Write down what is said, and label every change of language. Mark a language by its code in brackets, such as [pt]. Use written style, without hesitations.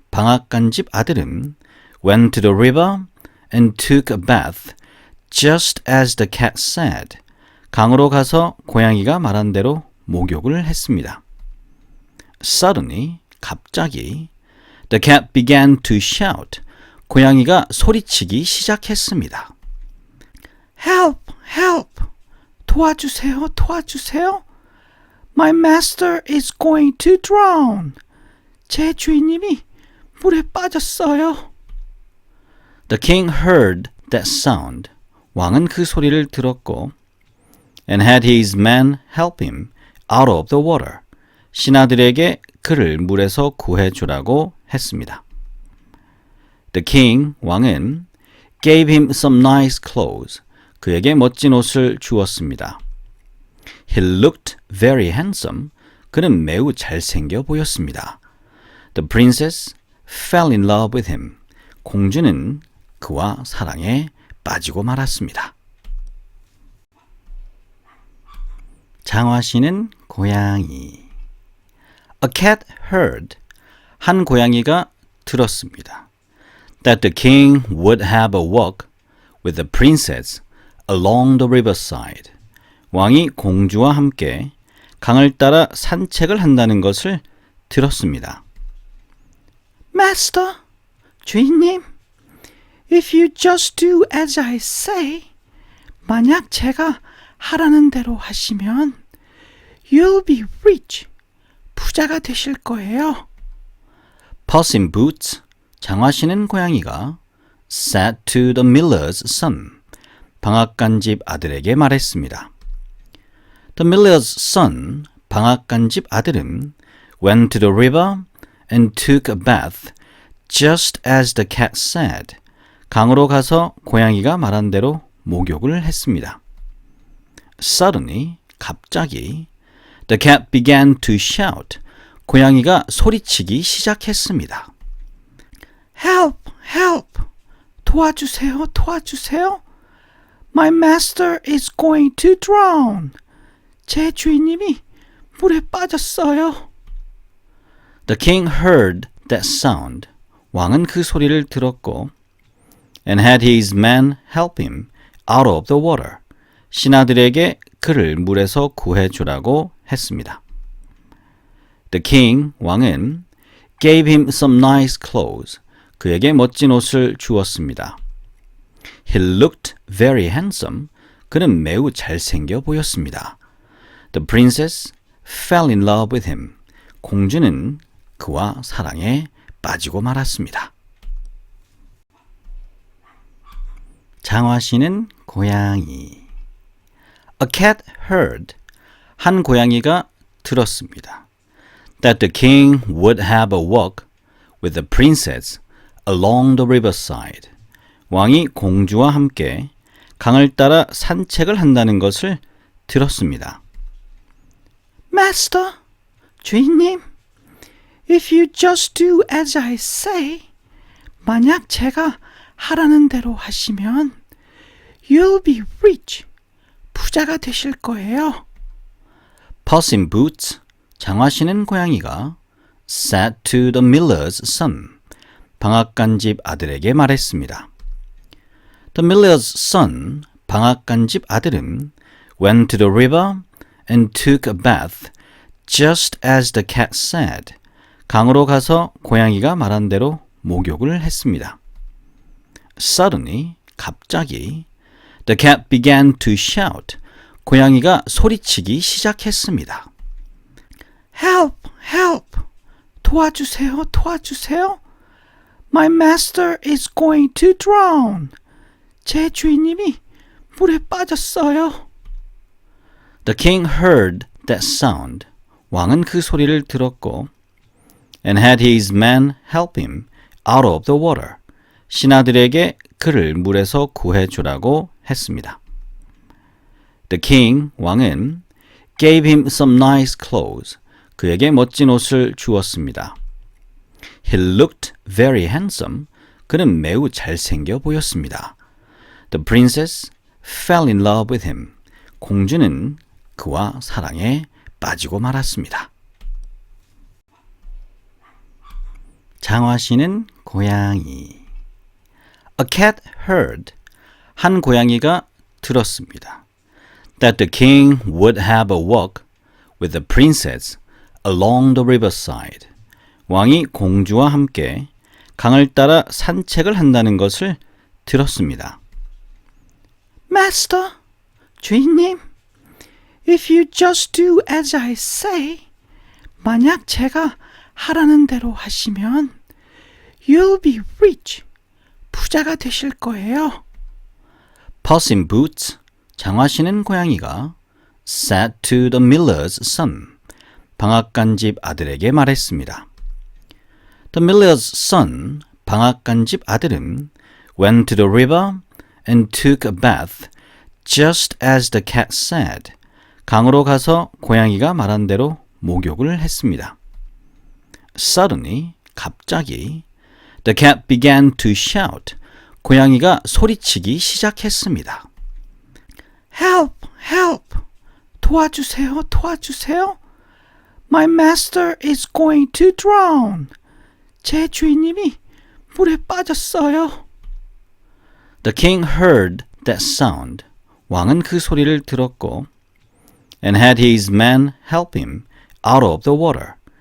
[ko] 방앗간집 아들은 [en] went to the river and took a bath, just as the cat said. [ko] 강으로 가서 고양이가 말한 대로 목욕을 했습니다. [en] Suddenly, [ko] 갑자기, [en] the cat began to shout. [ko] 고양이가 소리치기 시작했습니다. [en] Help! Help! [ko] 도와주세요! 도와주세요! [en] My master is going to drown. [ko] 제 주인님이 물에 빠졌어요. [en] The king heard that sound. [ko] 왕은 그 소리를 들었고 [en] and had his men help him out of the water. [ko] 신하들에게 그를 물에서 구해주라고 했습니다. [en] The king, [ko] 왕은 [en] gave him some nice clothes. [ko] 그에게 멋진 옷을 주었습니다. [en] He looked very handsome. [ko] 그는 매우 잘생겨 보였습니다. [en] The princess fell in love with him. [ko] 공주는 그와 사랑에 빠지고 말았습니다. 장화시는 고양이. [en] A cat heard. [ko] 한 고양이가 들었습니다. [en] That the king would have a walk with the princess along the riverside. [ko] 왕이 공주와 함께 강을 따라 산책을 한다는 것을 들었습니다. [en] Master, [ko] 주인님, [en] if you just do as I say, [ko] 만약 제가 하라는 대로 하시면 [en] you'll be rich, [ko] 부자가 되실 거예요. [en] Puss in Boots, [ko] 장화 신은 고양이가 [en] said to the miller's son, [ko] 방앗간집 아들에게 말했습니다. [en] The miller's son, [ko] 방앗간집 아들은 [en] went to the river and took a bath, just as the cat said. [ko] 강으로 가서 고양이가 말한 대로 목욕을 했습니다. [en] Suddenly, [ko] 갑자기, [en] the cat began to shout. [ko] 고양이가 소리치기 시작했습니다. [en] Help! Help! [ko] 도와주세요! 도와주세요! [en] My master is going to drown. [ko] 제 주인님이 물에 빠졌어요. [en] The king heard that sound. [ko] 왕은 그 소리를 들었고 [en] and had his men help him out of the water. [ko] 신하들에게 그를 물에서 구해주라고 했습니다. [en] The king, [ko] 왕은 [en] gave him some nice clothes. [ko] 그에게 멋진 옷을 주었습니다. [en] He looked very handsome. [ko] 그는 매우 잘생겨 보였습니다. [en] The princess fell in love with him. [ko] 공주는 그와 사랑에 빠지고 말았습니다. 장화시는 고양이. [en] A cat heard. [ko] 한 고양이가 들었습니다. [en] That the king would have a walk with the princess along the riverside. [ko] 왕이 공주와 함께 강을 따라 산책을 한다는 것을 들었습니다. [en] Master, [ko] 주인님, [en] if you just do as I say, [ko] 만약 제가 하라는 대로 하시면 [en] you'll be rich, [ko] 부자가 되실 거예요. [en] Puss in Boots, [ko] 장화 신은 고양이가 [en] said to the miller's son, [ko] 방앗간집 아들에게 말했습니다. [en] The miller's son, [ko] 방앗간집 아들은 [en] went to the river and took a bath, just as the cat said. [ko] 강으로 가서 고양이가 말한 대로 목욕을 했습니다. [en] Suddenly, [ko] 갑자기, [en] the cat began to shout. [ko] 고양이가 소리치기 시작했습니다. [en] Help! Help! [ko] 도와주세요! 도와주세요! [en] My master is going to drown. [ko] 제 주인님이 물에 빠졌어요. [en] The king heard that sound. [ko] 왕은 그 소리를 들었고 [en] and had his men help him out of the water. [ko] 신하들에게 그를 물에서 구해주라고 했습니다. [en] The king, [ko] 왕은 [en] gave him some nice clothes. [ko] 그에게 멋진 옷을 주었습니다. [en] He looked very handsome. [ko] 그는 매우 잘생겨 보였습니다. [en] The princess fell in love with him. [ko] 공주는 그와 사랑에 빠지고 말았습니다. 장화시는 고양이. [en] A cat heard. [ko] 한 고양이가 들었습니다. [en] That the king would have a walk with the princess along the riverside. [ko] 왕이 공주와 함께 강을 따라 산책을 한다는 것을 들었습니다. [en] Master, [ko] 주인님, [en] if you just do as I say, [ko] 만약 제가 하라는 대로 하시면 [en] you'll be rich, [ko] 부자가 되실 거예요. [en] Puss in Boots, [ko] 장화 신은 고양이가 [en] said to the miller's son, [ko] 방앗간집 아들에게 말했습니다. [en] The miller's son, [ko] 방앗간집 아들은 [en] went to the river and took a bath, just as the cat said. [ko] 강으로 가서 고양이가 말한 대로 목욕을 했습니다. [en] Suddenly, [ko] 갑자기, [en] the cat began to shout. [ko] 고양이가 소리치기 시작했습니다. [en] Help, help! [ko] 도와주세요, 도와주세요! [en] My master is going to drown. [ko] 제 주인님이 물에 빠졌어요. [en] The king heard that sound. [ko] 왕은 그 소리를 들었고 [en] and had his men help him out of the water.